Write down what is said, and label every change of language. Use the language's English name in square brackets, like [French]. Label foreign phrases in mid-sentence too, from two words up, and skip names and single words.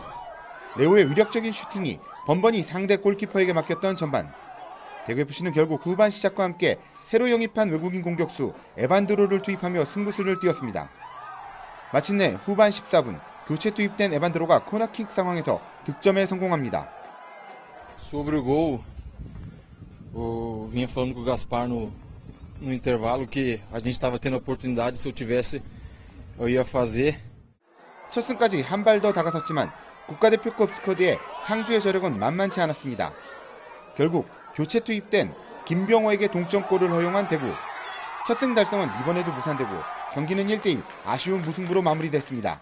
[Korean] 레오의 위력적인 슈팅이 번번이 상대 골키퍼에게 막혔던 전반. 대구FC는 결국 후반 시작과 함께 새로 영입한 외국인 공격수 에반드로를 투입하며 승부수를 띄웠습니다. 마침내 후반 14분 교체 투입된 에반드로가 코너킥 상황에서 득점에 성공합니다. [Portuguese] Sobre o gol, vinha falando com o Gaspar no intervalo que a gente estava tendo a oportunidade, se eu tivesse eu ia fazer. [Korean] 첫 승까지 한 발 더 다가섰지만 국가대표급 스쿼드에 상주의 저력은 만만치 않았습니다. 결국 교체 투입된 김병호에게 동점골을 허용한 대구. 첫 승 달성은 이번에도 무산되고 경기는 1대1 아쉬운 무승부로 마무리됐습니다.